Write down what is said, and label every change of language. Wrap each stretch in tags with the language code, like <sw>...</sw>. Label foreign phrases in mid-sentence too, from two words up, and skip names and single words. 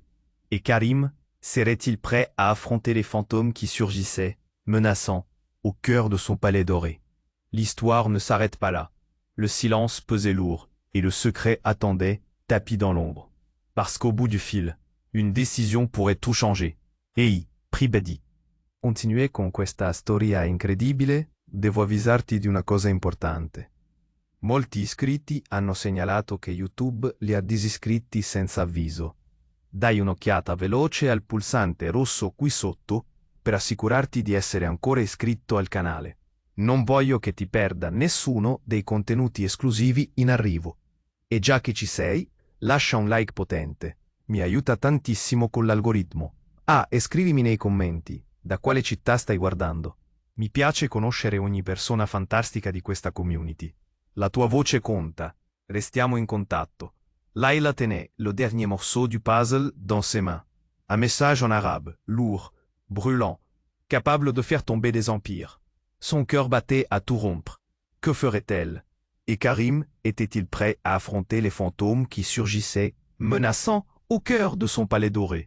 <fr>Et Karim serait-il prêt à affronter les fantômes qui surgissaient, menaçants, au cœur de son palais doré? L'histoire ne s'arrête pas là. Le silence pesait lourd, et le secret attendait, tapi dans l'ombre. Parce qu'au bout du fil, une décision pourrait tout changer.</fr> <it>Ehi, Pribedi. Continuez con questa storia incredibile, devo avvisarti di una cosa importante. Molti iscritti hanno segnalato che YouTube li ha disiscritti senza avviso. Dai un'occhiata veloce al pulsante rosso qui sotto per assicurarti di essere ancora iscritto al canale. Non voglio che ti perda nessuno dei contenuti esclusivi in arrivo. E già che ci sei, lascia un like potente. Mi aiuta tantissimo con l'algoritmo. Ah, e scrivimi nei commenti da quale città stai guardando. Mi piace conoscere ogni persona fantastica di questa community. La tua voce conta. Restiamo in contatto.</it> <fr>Leïla tenait le dernier morceau du puzzle dans ses mains. Un message en arabe, lourd, brûlant, capable de faire tomber des empires. Son cœur battait à tout rompre. Que ferait-elle? Et Karim était-il prêt à affronter les fantômes qui surgissaient, menaçants, au cœur de son palais doré?</fr>